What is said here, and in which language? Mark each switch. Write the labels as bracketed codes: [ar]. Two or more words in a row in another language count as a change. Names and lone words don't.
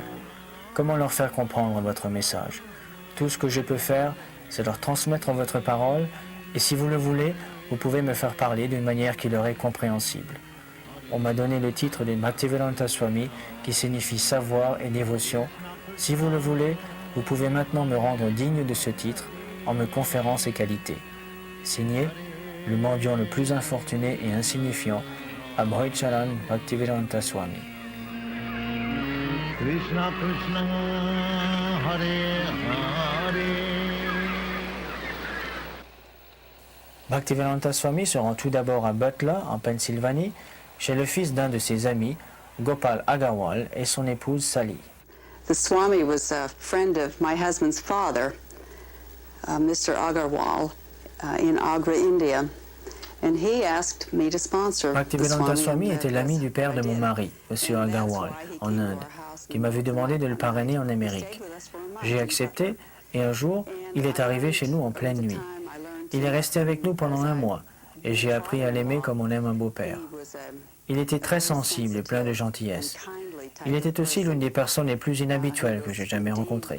[fr] Comment leur faire comprendre votre message? Tout ce que je peux faire, c'est leur transmettre votre parole, et si vous le voulez, vous pouvez me faire parler d'une manière qui leur est compréhensible. On m'a donné le titre de Bhaktivedanta Swami, qui signifie savoir et dévotion. Si vous le voulez, vous pouvez maintenant me rendre digne de ce titre en me conférant ces qualités. Signé, le mendiant le plus infortuné et insignifiant, Abhoycharan Bhaktivedanta Swami. Krishna Krishna Hare Hare. Bhaktivedanta Swami se rend tout d'abord à Butler, en Pennsylvanie, chez le fils d'un de ses amis, Gopal Agarwal, et son épouse Sally. [en] The Swami was a friend of my husband's father, Mr. Agarwal, in Agra, India, and he asked me to sponsor the Bhaktivedanta Swami and [fr] était l'ami du père de mon mari, M. Agarwal, en Inde, qui m'avait demandé de le parrainer en Amérique. J'ai accepté, et un jour, il est arrivé chez nous en pleine nuit. Il est resté avec nous pendant 1 mois, et j'ai appris à l'aimer comme on aime un beau-père. Il était très sensible et plein de gentillesse. Il était aussi l'une des personnes les plus inhabituelles que j'ai jamais rencontrées.